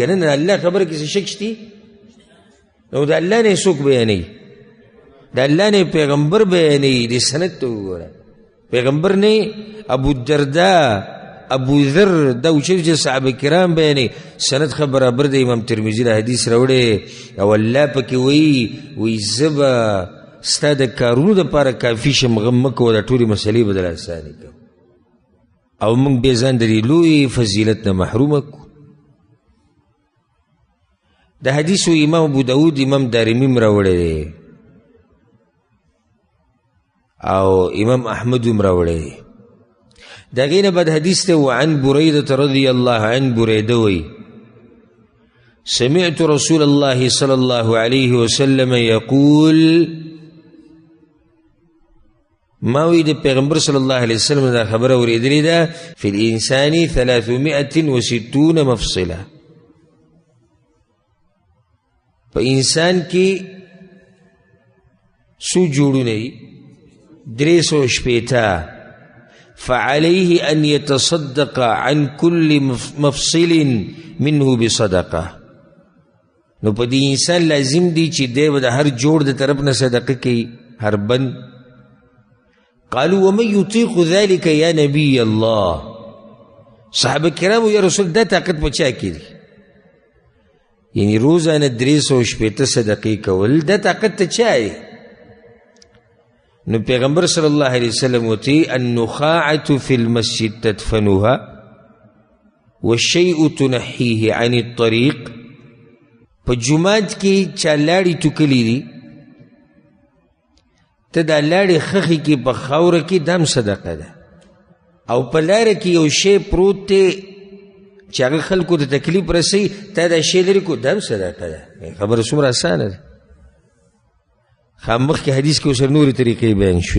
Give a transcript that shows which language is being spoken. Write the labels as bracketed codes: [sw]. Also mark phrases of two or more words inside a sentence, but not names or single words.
[ps] نه د الله خبره کې څه شک شتي نو د الله نه یې څوک بیانوي د الله نه پیغمبر بیانوي د سند ته وګوره پیغمبر نه ابو الدرداء ابو ذر دا اوچې چې صحابه کرام بیانوي سند خبر برابر د امام ترمذي د حدیث راوړی او الله پکې وایي زه به ستا د کارونو دپاره کافي شم غم مه کوه دا ټولې مسلې به دله اسانې کوم او موږ بیا ځان د دې لوی فضیلت نه محرومه کړو د حدیثو امام ابو داود امام دارمي هم راوړی دی او امام احمد هم راوړی دی د هغې نه بعد حدیث ته [ar] وعن بريدة رضي الله عن بريده [ps] وی [ar] سمعت رسول الله صلى الله عليه وسلم يقول ما [ps] وی د پیغمبر صلی الله علیه وسلم دا خبره اوریدلې ده [ar] فی الانسان 360 مفصله [ps] په انسان کې څو جوړونه دي [ar] 360 فعليه أن يتصدق عن كل مفصل منه بصدقة [ps] نو په دې انسان لازم دی چې دی به د هر جوړ د طرف نه صدقه کوي هر بند [ar] قالوا ومن يطيق ذلك يا نبي الله [ps] صحابه کرامو یا رسول دا طاقت په چا کې دی یعنی روزانه 360 صدقې کول دا طاقت ته چا دی نو پیغمبر [ar] صلی الله علیه وسلم وتی النخاعة في المسجد تدفنها والشيء تنحيه عن الطريق [ps] په جمعات کې چا لاړې ټوکلې دي ته دا لاړې خښې کې په خاوره کې دم صدقه ده او په لاره کې یو شی پروت دی چې هغه خلکو ته تکلیف رسوي تا دا شی لرې کو دم صدقه ده خبره څومره اسانه ده مخکې حدیث کې ورسره نورې طریقې بیان شوې.